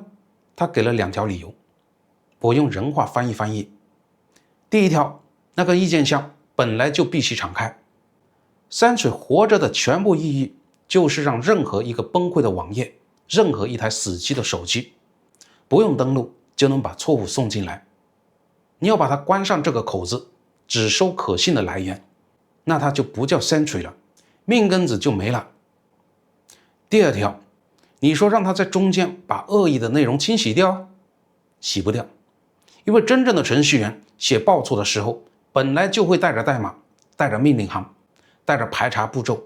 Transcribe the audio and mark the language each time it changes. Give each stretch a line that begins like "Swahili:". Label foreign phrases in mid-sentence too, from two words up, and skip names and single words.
Chinese: 他給了2條理由，我用人話翻譯。第一條，那個意見箱本來就必須敞開。Sentry 活着的全部意義就是讓任何一個崩潰的網頁，任何一台死機的手機，不用登錄就能把錯誤送進來。你要把它關上這個口子，只收可信的來源，那它就不叫 Sentry 了，命根子就沒了。第二條，你說讓它在中間把惡意的內容清洗掉，洗不掉，因為真正的程序員寫報錯的時候，本來就会带着代碼，带着命令行，带着排查步骤。